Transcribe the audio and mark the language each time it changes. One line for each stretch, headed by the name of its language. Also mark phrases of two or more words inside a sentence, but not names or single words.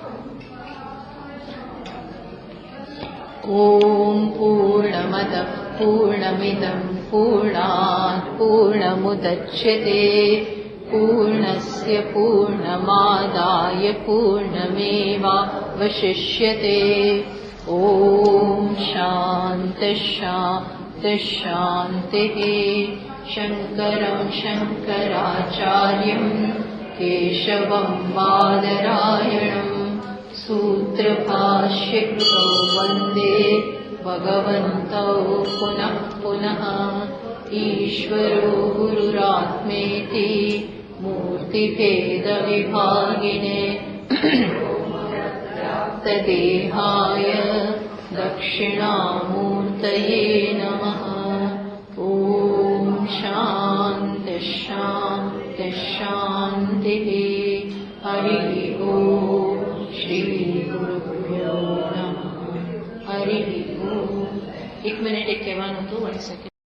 Sanskrit: ઓમ પૂર્ણમદ પૂર્ણમિદં પૂર્ણાત પૂર્ણમુદચ્યતે પૂર્ણસ્ય પૂર્ણમાદાય પૂર્ણમેવાવશિષ્યતે. ઓમ શાંતિ શાંતિ શાંતિ. શંકરં શંકરાચાર્યં કેશવં બાદરાયણં सूत्रभाष्यकृतो वन्दे भगवन्तौ पुनः पुनः. ईश्वरो गुरुरात्मेति मूर्तिभेदविभागिने तदेहाय दक्षिणामूर्तये नमः. ॐ शान्ति शान्ति शान्तिः. हरिः ओम्. श्री गुरुभ्यो नमः. हरि ओम.
Gujarati: 1 મિનિટ એક કહેવાનું હતું, 1 સેકન્ડ.